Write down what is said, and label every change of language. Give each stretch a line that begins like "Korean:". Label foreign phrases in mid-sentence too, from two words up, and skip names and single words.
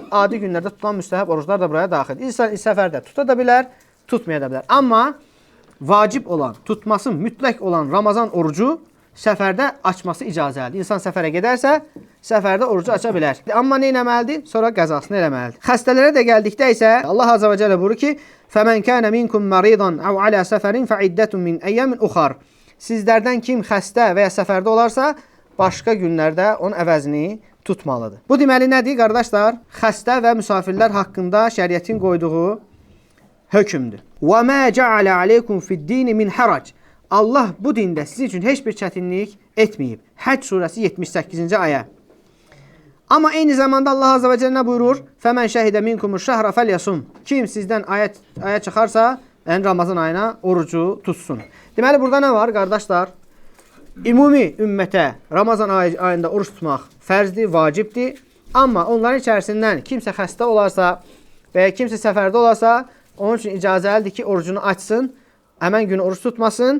Azerbaijani: Adi günlərdə tutulan müstəhəb oruclar da buraya daxildir. İnsan səfərdə tuta da bilər, tutmaya da bilər. Amma vacib olan, tutması mütləq olan Ramazan orucu səfərdə açması icazəlidir. İnsan səfərə gedərsə, səfərdə orucu aça bilər. Amma nə etməlidir? Sonra qəzasını eləməlidir. Xəstələrə də gəldikdə isə Allah
Arabic: عز وجل
Azerbaijani: buyurur ki,
Arabic: فَمَنْ كَانَ مِنْكُمْ مَرِيضًا أَوْ عَلَى سَفَرٍ فَعِدَّةٌ مِنْ أَيَّامٍ أُخَرَ.
Azerbaijani: Sizlərdən kim xəstə və ya səfərdə olarsa, başqa günlərdə onun əvəzini tutmalıdır. Bu deməli nədir, qardaşlar? Xəstə və müsafirlər haqqında şəriətin qoyduğu hökmdür.
Arabic: وَمَا جَعَلَ عَلَيْكُمْ فِي الدِّينِ مِنْ حَرَجٍ.
Azerbaijani: Allah bu dində sizin üçün heç bir çətinlik etməyib. Həcc surəsi 78-ci ayə. Amma eyni zamanda Allah
Arabic: عز وجل
Azerbaijani: buyurur,
Arabic: فَمَنْ شَهِدَ مِنْكُمُ الشَّهْرَ فَلْيَصُمْ.
Azerbaijani: Kim sizdən aya çıxarsa, yəni Ramazan ayına orucu tutsun. Deməli, burada nə var, qardaşlar? Ümumi ümmətə Ramazan ayında oruç tutmaq fərzdir, vacibdir. Amma onların içərisindən kimsə xəstə olarsa və ya kimsə səfərdə olarsa, onun üçün icazəlidir ki, orucunu açsın, həmən günü oruç tutmasın.